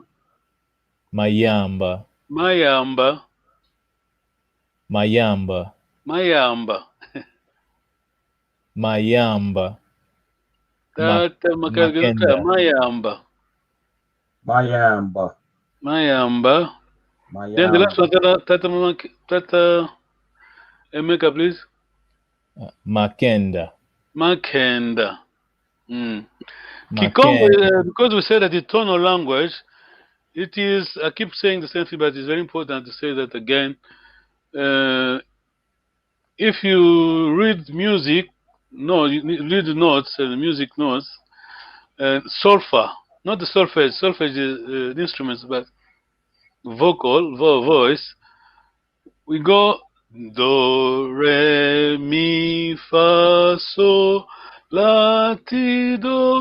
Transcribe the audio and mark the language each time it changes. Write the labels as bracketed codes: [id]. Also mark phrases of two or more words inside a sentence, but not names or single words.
[kg] Mayamba, Mayamba, Mayamba, Mayamba. Mayamba, Tata Makagana, Makenda. Mayamba, Mayamba, Mayamba. [en] Then the last one, [kg] Mayamba, [en] Tata Emeka, please. [kg] Makenda. Makenda. Mm. Kikongo, Makenda. [en] because we said that the tonal language, it is, I keep saying the same thing, but it's very important to say that again. If you read music, no, you read the notes, the music notes, solfa, not the solfege, solfege is the instruments, but voice, we go do, re, mi, fa, so, la, ti, do.